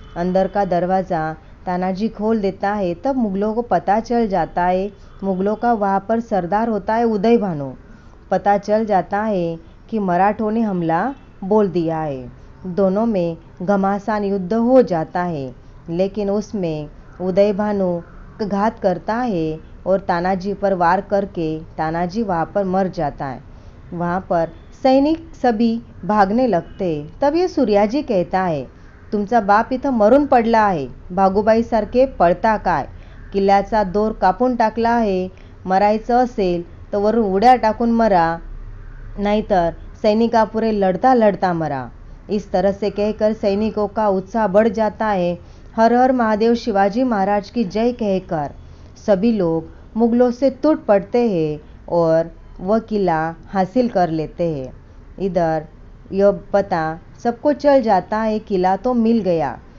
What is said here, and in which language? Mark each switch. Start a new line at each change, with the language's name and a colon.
Hindi: अंदर का दरवाज़ा तानाजी खोल देता है, तब मुगलों को पता चल जाता है, मुगलों का वहाँ पर सरदार होता है उदय भानु, पता चल जाता है कि मराठों ने हमला बोल दिया है। दोनों में घमासान युद्ध हो जाता है, लेकिन उसमें उदय भानु घात करता है और तानाजी पर वार करके तानाजी वहाँ पर मर जाता है। वहाँ पर सैनिक सभी भागने लगते। तब ये सूर्याजी कहता है,
Marathi: तुमचा बाप इथं मरून पडला आहे, भागूबाई सारखे पळता काय, किल्ल्याचा दोर कापून टाकला आहे, मरायचं असेल तर वरून उड्या टाकून मरा, नाहीतर सैनिकापुरे लड़ता लड़ता मरा।
Hindi: इस तरह से कहकर सैनिकों का उत्साह बढ़ जाता है। हर हर महादेव शिवाजी महाराज की जय कहकर सभी लोग मुगलों से टूट पड़ते हैं और वह किला हासिल कर लेते हैं। इधर यह पता सबको चल जाता है, किला तो मिल गया।